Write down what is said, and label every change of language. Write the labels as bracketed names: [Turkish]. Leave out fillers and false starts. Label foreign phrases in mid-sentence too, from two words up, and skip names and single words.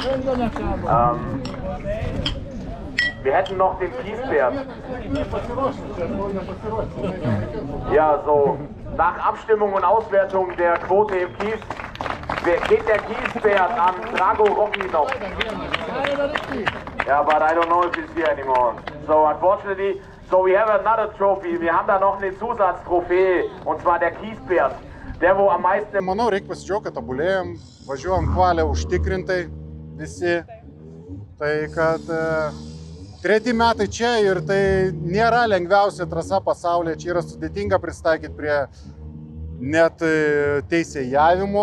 [German] Wir hätten noch den Kiesbären. Ja, so nach Abstimmung und Auswertung der Quote im Kies geht der Kiesbär an Drago Rocky noch. [English] Yeah, but I don't know if he's here anymore. So unfortunately, so we have another trophy. [German] Wir haben da noch eine Zusatztrophäe und zwar der Kiesbär. Der, wo am meisten... [Lithuanian] Manau, reikia pasidžiaugti, kad tobulėjom, važiuojam kvalę užtikrintai visi. Tai kad treti metai čia ir tai nėra lengviausia trasa pasaulyje. Čia yra sudėtinga pristaikyti prie net teisėjavimo.